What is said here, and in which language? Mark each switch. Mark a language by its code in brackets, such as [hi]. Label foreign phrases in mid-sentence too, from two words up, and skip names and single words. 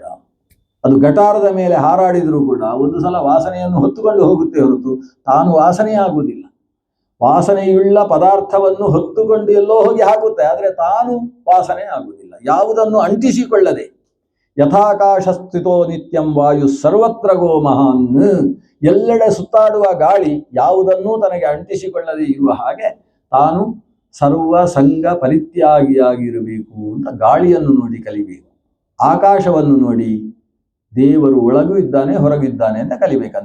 [kn] ಅದು ಗಟಾರದ ಮೇಲೆ ಹಾರಾಡಿದರೂ ಕೂಡ ಒಂದು ಸಲ ವಾಸನೆಯನ್ನು ಹೊತ್ತುಕೊಂಡು ಹೋಗುತ್ತೆ ಹೊರತು ತಾನು ವಾಸನೆಯಾಗುವುದಿಲ್ಲ. ವಾಸನೆಯುಳ್ಳ ಪದಾರ್ಥವನ್ನು ಹೊತ್ತುಕೊಂಡು ಎಲ್ಲೋ ಹೋಗಿ ಹಾಕುತ್ತೆ, ಆದರೆ ತಾನು ವಾಸನೆ ಆಗುವುದಿಲ್ಲ. ಯಾವುದನ್ನು ಅಂಟಿಸಿಕೊಳ್ಳದೆ, [sa] ಯಥಾಕಾಶ ಸ್ಥಿತೋ ನಿತ್ಯಂ ವಾಯು ಸರ್ವತ್ರ ಗೋ ಮಹಾನ್, [kn] ಎಲ್ಲೆಡೆ ಸುತ್ತಾಡುವ ಗಾಳಿ ಯಾವುದನ್ನೂ ತನಗೆ ಅಂಟಿಸಿಕೊಳ್ಳದೆ ಇರುವ ಹಾಗೆ ತಾನು ಸರ್ವ ಸಂಘ ಪರಿತ್ಯಾಗಿಯಾಗಿರಬೇಕು ಅಂತ ಗಾಳಿಯನ್ನು ನೋಡಿ ಕಲಿಬೇಕು. ಆಕಾಶವನ್ನು ನೋಡಿ ದೇವರು ಒಳಗೂ ಇದ್ದಾನೆ ಹೊರಗಿದ್ದಾನೆ ಅಂತ ಕಲಿಬೇಕಂತೆ.